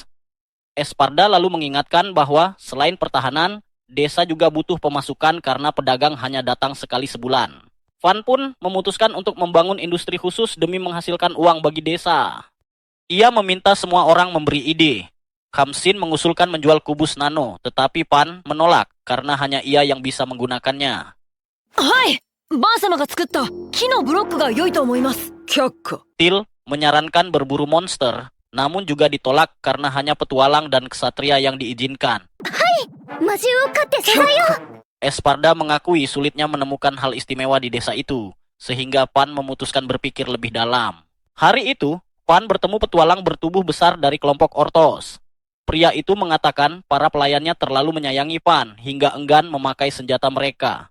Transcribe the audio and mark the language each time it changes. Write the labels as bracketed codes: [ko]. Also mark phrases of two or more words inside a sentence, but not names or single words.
[id] Esparda lalu mengingatkan bahwa selain pertahanan, desa juga butuh pemasukan karena pedagang hanya datang sekali sebulan. Van pun memutuskan untuk membangun industri khusus demi menghasilkan uang bagi desa. Ia meminta semua orang memberi ide. Kamsin mengusulkan menjual kubus nano, tetapi Pan menolak karena hanya ia yang bisa menggunakannya. [ja] はい、バン様が作った木のブロックが良いと思います。却下。 [id] Till menyarankan berburu monster, namun juga ditolak karena hanya petualang dan ksatria yang diizinkan. [ja] 魔獣を飼って素材を。 [id] Esparda mengakui sulitnya menemukan hal istimewa di desa itu, sehingga Pan memutuskan berpikir lebih dalam. Hari itu, Pan bertemu petualang bertubuh besar dari kelompok Ortos. Pria itu mengatakan para pelayannya terlalu menyayangi Pan hingga enggan memakai senjata mereka.